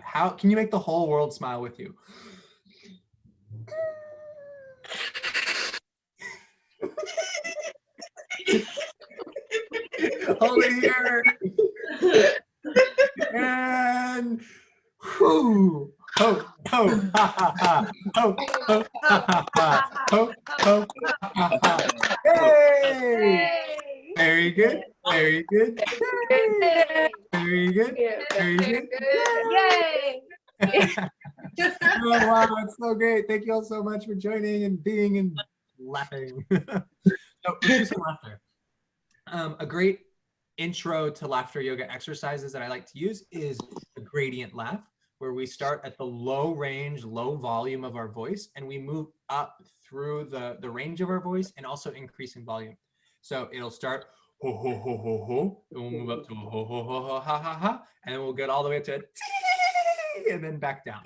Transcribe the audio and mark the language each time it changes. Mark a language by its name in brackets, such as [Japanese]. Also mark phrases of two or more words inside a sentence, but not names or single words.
[English] How can you make the whole world smile with you? Hold it here. And whoo. Ho, ho, ha, ha, ha. Ho, ho, ha, ha, ha. Ho, ho, ha, ha, ha. Yay! Very good. Very good. Yay! Very good. Very good. Yay! Oh, wow, it's so great. Thank you all so much for joining and being and laughing. So let's do some laughter. A great intro to laughter yoga exercises that I like to use is the gradient laugh, where we start at the low range, low volume of our voice, and we move up through the range of our voice and also increase in volume. So it'll start ho, ho, ho, ho, ho, and we'll move up to a ho, ho, ho, ho, ha, ha, ha, and then we'll get all the way up to a tee, and then back down.